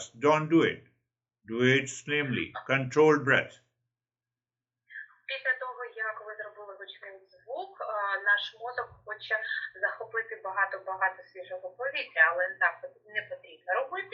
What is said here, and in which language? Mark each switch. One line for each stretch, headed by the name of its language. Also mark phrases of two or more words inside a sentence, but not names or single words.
English: Don't do it. Do it slimly. Controlled breath.
Ukrainian: Після того, як ви зробили гучний звук, наш мозок хоче захопити багато свіжого повітря, але так не потрібно робити.